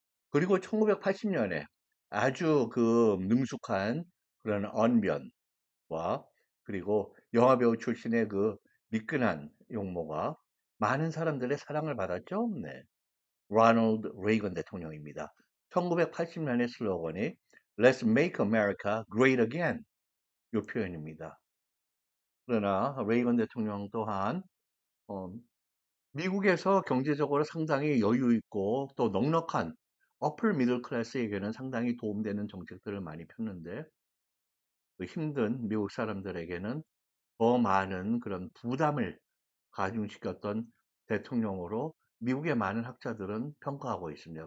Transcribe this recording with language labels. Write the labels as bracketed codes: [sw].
[ko] 그리고 1980년에 아주 그 능숙한 그런 언변과 그리고 영화배우 출신의 그 미끈한 용모가 많은 사람들의 사랑을 받았죠. 네. 로널드 레이건 대통령입니다. 1980년의 슬로건이 [en] Let's make America great again. [ko] 이 표현입니다. 그러나 레이건 대통령 또한 어, 미국에서 경제적으로 상당히 여유 있고 또 넉넉한 어플 미들 클래스에게는 상당히 도움되는 정책들을 많이 폈는데 그 힘든 미국 사람들에게는 더 많은 그런 부담을 가중시켰던 대통령으로 미국의 많은 학자들은 평가하고 있습니다.